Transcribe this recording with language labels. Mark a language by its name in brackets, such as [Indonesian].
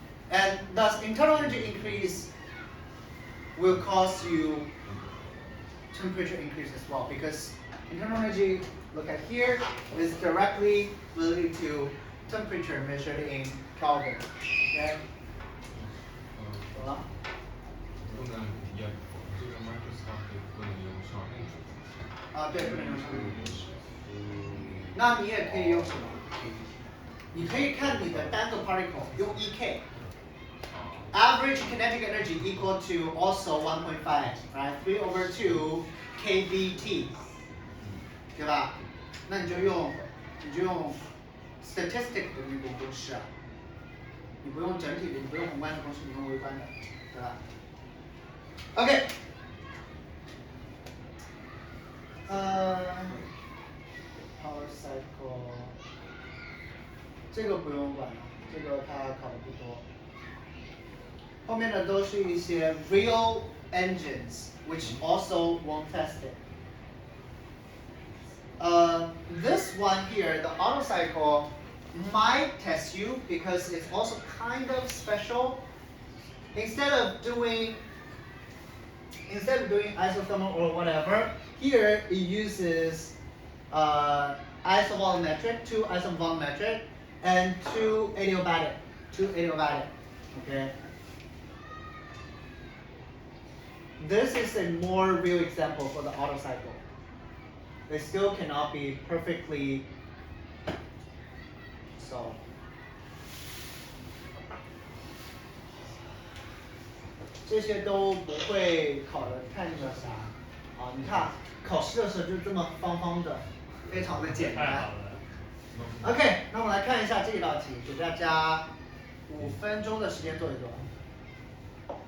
[English] And thus, internal energy increase will cause you temperature increase as well, because internal energy, look at here, is directly related to temperature measured in Kelvin. [Chinese] Okay? 懂了？不能也这个 microscopic 不能用上面数。啊，对，不能用上面数。那你也可以用什么？你可以看你的单个 particle 用 EK。 [English] Average kinetic energy equal to also 1.5, right? 3 over 2 kVt， [Chinese] 对吧？那你就用 statistic 的那个公式啊，你不用整体的，你不用宏观的公式，你用微观的，对吧 ？OK。 power cycle 这个不用管了，这个它考的不多。后面的都是一些 [English] real engines, which also won't test it. This one here, the auto cycle, might test you because it's also kind of special. Instead of doing isothermal or whatever, here it uses isovolumetric, 2 isovolumetric, and 2 adiabatic. Okay. This is a more real example for the Otto cycle. They still cannot be perfectly solved. [Chinese] 这些都不会考的太那个啥啊！你看考试的时候就这么方方的，非常的简单。太好了。 OK， 那我们来看一下这道题，给大家5分钟的时间做一做。